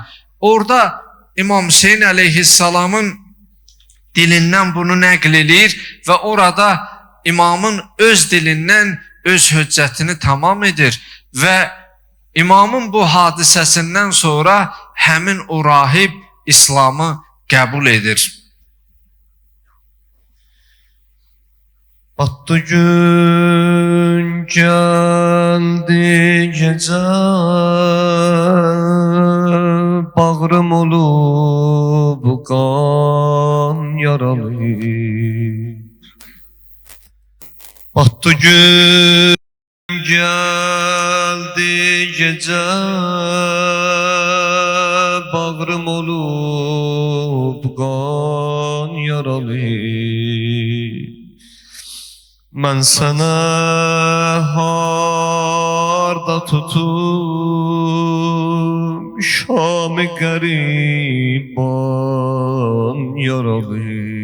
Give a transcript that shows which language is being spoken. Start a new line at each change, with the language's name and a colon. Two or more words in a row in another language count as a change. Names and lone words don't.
Azerbaijani: Orada İmam Hüseyin əleyhissalamın dilindən bunu nəql edir və orada imamın öz dilindən öz hüccətini tamam edir və imamın bu hadisəsindən sonra həmin o rahib İslamı qəbul edir.
Turkish: Battı gün geldi gece, bağrım olup kan yaralı. Battı gün geldi gece, bağrım olup kan yaralı.
Azerbaijani: Mən sənə harda tutum şam-ı qəriban yaralı.